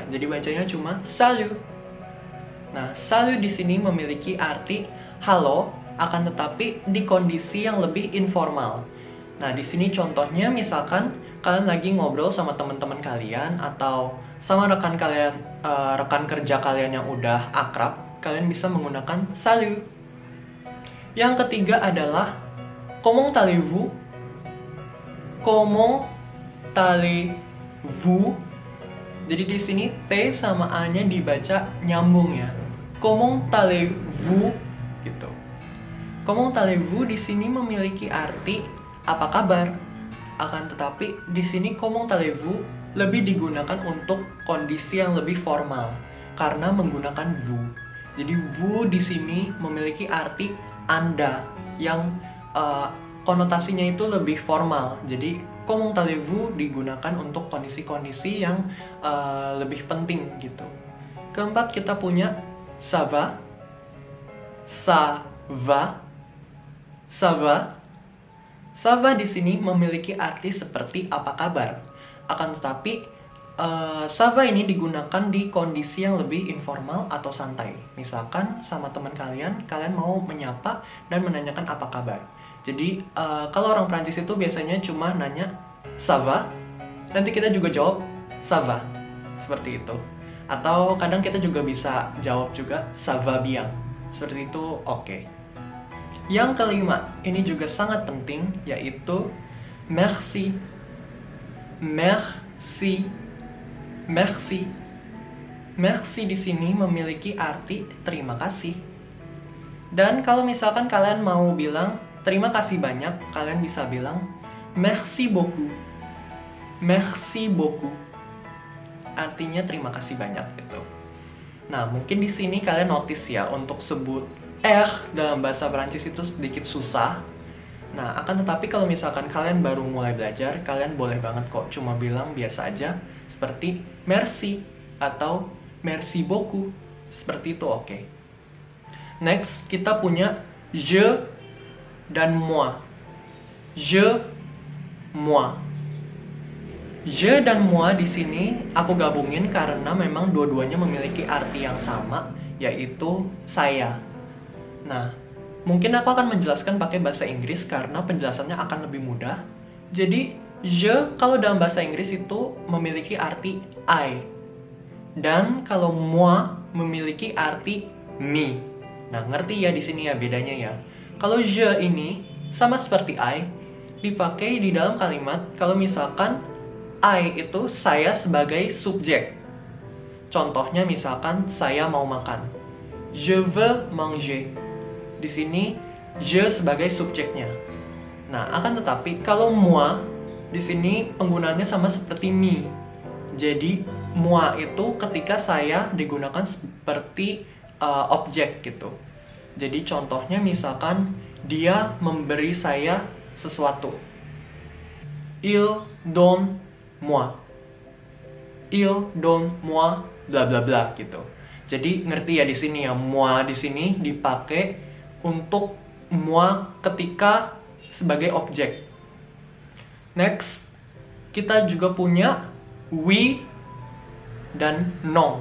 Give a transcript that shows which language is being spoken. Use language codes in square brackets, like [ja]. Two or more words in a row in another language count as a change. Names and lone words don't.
[id] Jadi bacanya cuma salut. Nah, salut di sini memiliki arti halo, akan tetapi di kondisi yang lebih informal. Nah, di sini contohnya misalkan kalian lagi ngobrol sama teman-teman kalian atau sama rekan kalian, rekan kerja kalian yang udah akrab, kalian bisa menggunakan salut. Yang ketiga adalah [fr] comment allez-vous? Comment allez-vous? [id] Jadi di sini T sama A-nya dibaca nyambung ya. [fr] Comment allez-vous gitu. Comment allez-vous [id] di sini memiliki arti apa kabar. Akan tetapi di sini [fr] comment allez-vous [id] lebih digunakan untuk kondisi yang lebih formal karena menggunakan vous. Jadi vous di sini memiliki arti Anda yang konotasinya itu lebih formal. Jadi [fr] comment allez-vous [id] digunakan untuk kondisi-kondisi yang lebih penting gitu. Keempat kita punya [fr] ça va. Ça va. Ça va. Ça va [id] di sini memiliki arti seperti apa kabar. Akan tetapi [fr] ça va [id] ini digunakan di kondisi yang lebih informal atau santai. Misalkan sama teman kalian mau menyapa dan menanyakan apa kabar. Jadi kalau orang Prancis itu biasanya cuma nanya [fr] ça va, [id] nanti kita juga jawab [fr] ça va, [id] seperti itu. Atau kadang kita juga bisa jawab juga [fr] ça va bien, [id] seperti itu oke. Yang kelima, ini juga sangat penting, yaitu merci. [fr] Merci. Merci. [id] Merci di sini memiliki arti terima kasih. Dan kalau misalkan kalian mau bilang terima kasih banyak, kalian bisa bilang [fr] merci beaucoup. Merci beaucoup. [id] Artinya terima kasih banyak gitu. Nah, mungkin di sini kalian notice ya untuk sebut dalam bahasa Prancis itu sedikit susah. Nah, akan tetapi kalau misalkan kalian baru mulai belajar, kalian boleh banget kok cuma bilang biasa aja seperti merci atau [fr] merci beaucoup. [id] Seperti itu oke. Next, kita punya je dan moi. [fr] Je, moi. [id] Je dan moi di sini aku gabungin karena memang dua-duanya memiliki arti yang sama, yaitu saya. Nah, mungkin aku akan menjelaskan pakai bahasa Inggris karena penjelasannya akan lebih mudah. Jadi, je kalau dalam bahasa Inggris itu memiliki arti I. Dan kalau moi memiliki arti me. Nah, ngerti ya di sini ya bedanya ya. Kalau je ini sama seperti I, dipakai di dalam kalimat kalau misalkan I itu saya sebagai subjek. Contohnya misalkan saya mau makan. [fr] Je veux manger. [id] Di sini je sebagai subjeknya. Nah, akan tetapi kalau moi di sini penggunaannya sama seperti me. Jadi moi itu ketika saya digunakan seperti objek gitu. Jadi contohnya misalkan dia memberi saya sesuatu. [fr] Il donne moi. Il donne moi bla bla bla gitu. [id] Jadi ngerti ya di sini ya, moi di sini dipakai untuk moi ketika sebagai objek. Next, kita juga punya oui dan non.